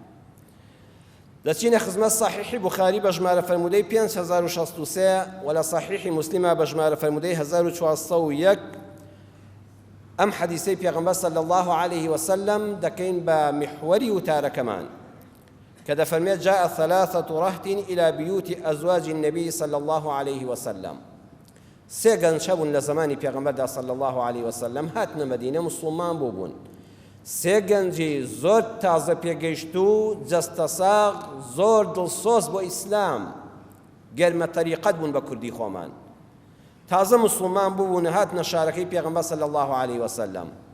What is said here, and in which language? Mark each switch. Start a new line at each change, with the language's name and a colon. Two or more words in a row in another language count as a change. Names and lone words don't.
Central Kurdish: دەچینە خزمەت صحیحی بوخاری بە ژمارە فەرموودەی 5063 و لە صحیحی موسلیمە بە ژمارە فەرموودەی 1401. ئەم حەدیسەی پێغەمبەر
Arabic: صلی الله عليه وسلم
Central Kurdish: دەکەین بە محوەری وتارەکەمان کە دەفەرمێت
Arabic: جاء 3 رهط إلى بيوت أزواج النبي صلى الله عليه وسلم.
Central Kurdish: سێ گەنج هەبوون لە زمانی پێغەمبەردا
Arabic: صلی الله عليه وسلم،
Central Kurdish: هاتنە مەدینە مسڵمان بوون. سێ گەنجی زۆر تازە پێگەیشت و جەستەساغ، زۆر دڵسۆز بۆ ئیسلام، گەرمە تەریقەت بوون بە کوردی خۆمان. تازە مسلمان بوون، هاتنە شارەکەی پێغەمبەر
Arabic: صلی الله عليه وسلم.